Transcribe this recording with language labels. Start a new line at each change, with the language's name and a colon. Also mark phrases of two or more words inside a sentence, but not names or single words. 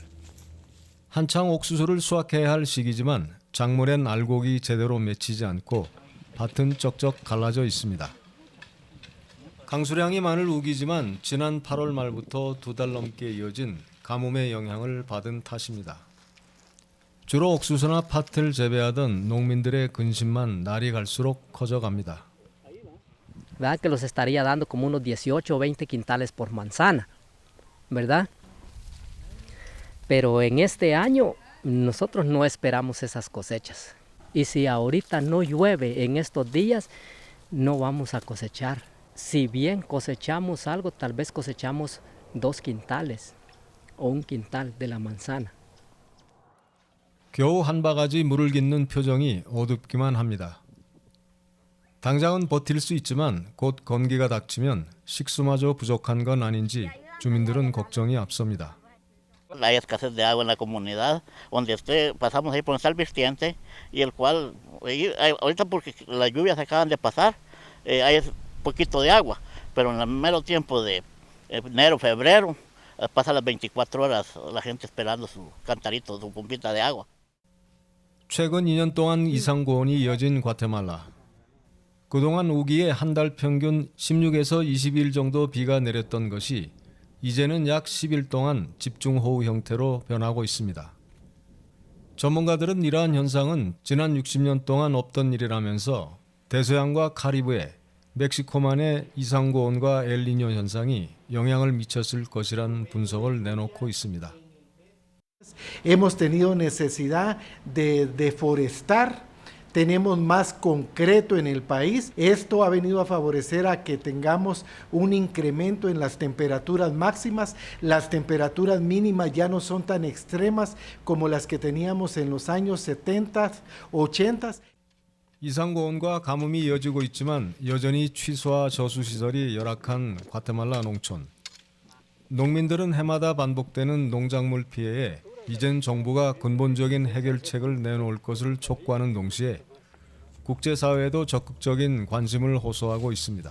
Korean: 한창 옥수수를 수확해야 할 시기지만 작물엔 알곡이 제대로 맺히지 않고 밭은 쩍쩍 갈라져 있습니다. 강수량이 많을 우기지만 지난 8월 말부터 2달 넘게 이어진 가뭄의 영향을 받은 탓입니다. 주로 옥수수나 팥을 재배하던 농민들의 근심만 날이 갈수록 커져갑니다.
Spanish: ¿Verdad? Que los estaría dando como unos 18 o 20 quintales por manzana, ¿verdad? Pero en este año nosotros no esperamos esas cosechas. Y si ahorita no llueve en estos días, no vamos a cosechar. Si bien cosechamos algo, tal vez cosechamos 2 quintales o 1 quintal de la manzana.
Korean: 겨우 한 바가지 물을 깃는 표정이 어둡기만 합니다. 당장은 버틸 수 있지만 곧 건기가 닥치면 식수마저 부족한 건 아닌지 주민들은 걱정이 앞섭니다.
Spanish: Hay escasez de agua en la comunidad, donde pasamos ahí por el Salvistiente, y el cual, ahorita porque las lluvias acaban de pasar, hay poquito de agua, pero en el mero tiempo de enero, febrero, pasa las 24 horas la gente esperando su cantarito, su pompita de agua.
Korean: 최근 2년 동안 이상고온이 이어진 과테말라. 그동안 우기에 한 달 평균 16에서 20일 정도 비가 내렸던 것이 이제는 약 10일 동안 집중호우 형태로 변하고 있습니다. 전문가들은 이러한 현상은 지난 60년 동안 없던 일이라면서 대서양과 카리브해, 멕시코만의 이상고온과 엘니뇨 현상이 영향을 미쳤을 것이란 분석을 내놓고 있습니다.
Spanish: Hemos tenido necesidad de deforestar, tenemos más concreto en el país. Esto ha venido a favorecer a que tengamos un incremento en las temperaturas máximas. Las temperaturas mínimas ya no son tan extremas como las que teníamos en los años 70, 80.
Korean: 이상고온과 가뭄이 이어지고 있지만 여전히 취수와 저수시설이 열악한 과테말라 농촌. 농민들은 해마다 반복되는 농작물 피해에 이젠 정부가 근본적인 해결책을 내놓을 것을 촉구하는 동시에 국제사회도 적극적인 관심을 호소하고 있습니다.